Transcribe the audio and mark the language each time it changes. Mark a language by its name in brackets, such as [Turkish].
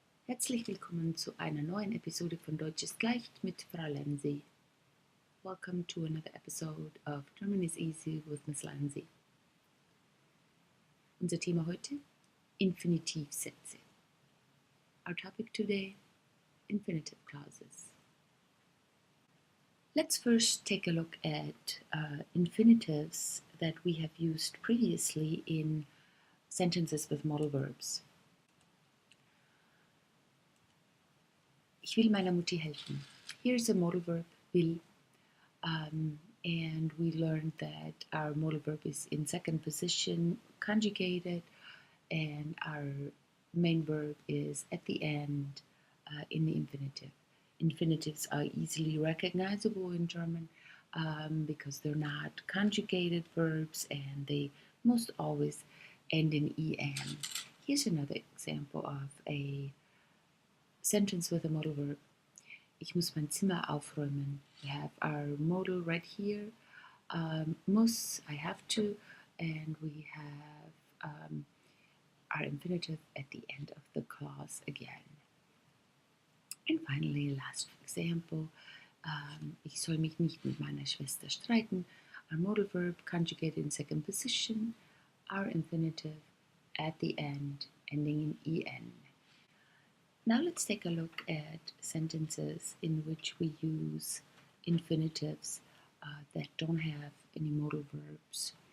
[German] Herzlich willkommen zu einer neuen Episode von Deutsch ist leicht mit Frau Lenzi. [English] Welcome to another episode of German is easy with Miss Lenzi. [German] Unser Thema heute: Infinitivsätze. [English] Our topic today: infinitive clauses. Let's first take a look at infinitives that we have used previously in sentences with modal verbs. [German] Ich will meiner Mutti helfen. [English] Here's a modal verb, will. And we learned that our modal verb is in second position, conjugated, and our main verb is at the end in the infinitive. Infinitives are easily recognizable in German because they're not conjugated verbs and they most always end in en. Here's another example of a sentence with a modal verb. [German] Ich muss mein Zimmer aufräumen. [English] We have our modal right here. Muss, I have to, and we have our infinitive at the end of the clause again. And finally, last example, [German] ich soll mich nicht mit meiner Schwester streiten. [English] Our modal verb conjugated in second position, our infinitive at the end, ending in en. Now let's take a look at sentences in which we use infinitives that don't have any modal verbs.